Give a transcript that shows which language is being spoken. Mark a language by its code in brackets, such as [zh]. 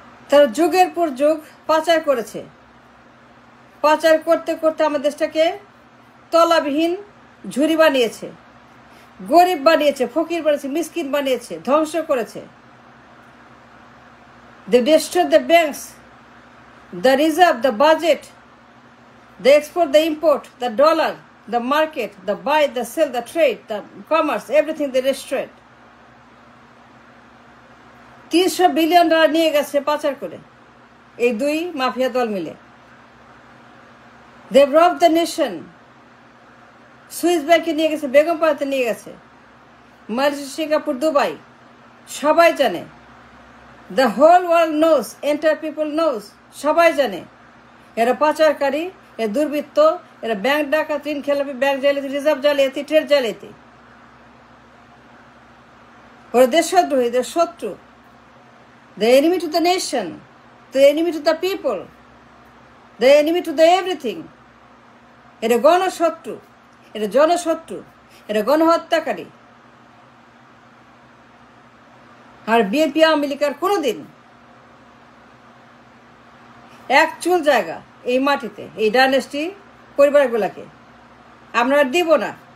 [bn] তারা যুগের পর যুগ পাচার করেছে, পাচার করতে করতে আমার দেশটাকে তলাবিহীন ঝুরি বানিয়েছে, গরিব বানিয়েছে, ফকির বানিয়েছে, মিসকিন বানিয়েছে, ধ্বংস করেছে। [en] They destroyed the banks, the reserve, the budget, the export, the import, the dollar, the market, the buy, the sell, the trade, the commerce, everything they destroyed. [bn] $300 billion নিয়ে গেছে পাচার করে এই দুই মাফিয়া দল মিলে। [en] They robbed the nation. [bn] Swiss ব্যাংকে নিয়ে গেছে, বেগমপাড়াতে নিয়ে গেছে, মালয়েশিয়া, সিঙ্গাপুর, দুবাই, সবাই জানে। [en] The whole world knows, entire people knows, [bn] সবাই জানে এরা পাচারকারী, এরা দুর্বৃত্ত, এরা ব্যাংক ডাকাত, ঋণ খেলাপি, ব্যাংক জালিয়াতি, রিজার্ভ জালিয়াতি, ট্রেড জালিয়াতি। ওরা দেশদ্রোহী, এদের শত্রু। [en] The enemy to the nation, the enemy to the people, the enemy to the everything. [bn] এরা গণশত্রু, এরা জনশত্রু, এরা গণহত্যাকারী। আর বিএনপি আওয়ামী লীগ আর কোনোদিন এক চুল জায়গা এই মাটিতে, এই ডাইনেস্টি পরিবারগুলোকে আমরা দিব না।